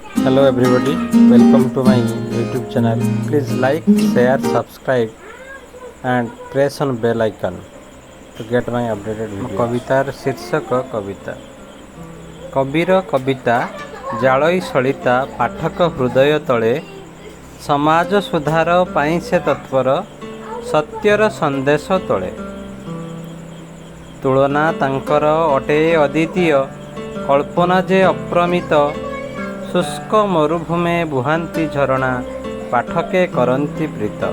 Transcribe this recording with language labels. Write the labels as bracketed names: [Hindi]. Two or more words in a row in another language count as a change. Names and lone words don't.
[English] Hello everybody, welcome to my YouTube channel. Please like, share, subscribe and press on bell icon to get my updated videos. [Odia] କବିତାର ଶୀର୍ଷକ କବିତା କବିର କବିତା ଜାଳଇ ସଳିତା ପାଠକ ହୃଦୟ ତଳେ ସମାଜ ସୁଧାର ପାଇଁ ସେ ତତ୍ପର ସତ୍ୟର ସନ୍ଦେଶ ତୋଳେ। ତୁଳନା ତାଙ୍କର ଅଟେ ଅଦ୍ୱିତୀୟ କଳ୍ପନା ଯେ ଅପ୍ରମିତ ଶୁଷ୍କ ମରୁଭୂମେ ବୁହାନ୍ତି ଝରଣା ପାଠକେ କରନ୍ତି ପ୍ରୀତ।